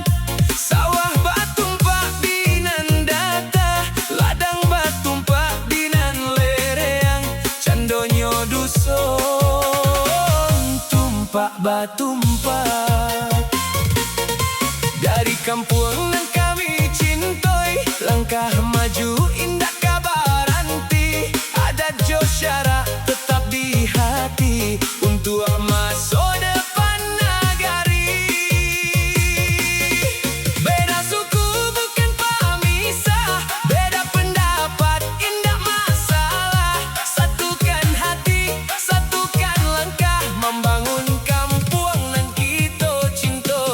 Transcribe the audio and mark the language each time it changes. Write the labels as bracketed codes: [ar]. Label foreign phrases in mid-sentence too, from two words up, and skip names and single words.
[min] Sawah batumpak dinan data, ladang batumpak dinan lereang, candonyo dusun tumpak batumpak. Dari kampung nan kami cintoi, langkah maju indah kabaranti, adat jo syarak tetap di hati untuk masa depan nagari. [id] Beda suku bukan pemisah, beda pendapat indah masalah. Satukan hati, satukan langkah, membangun kampung nan kita cinta.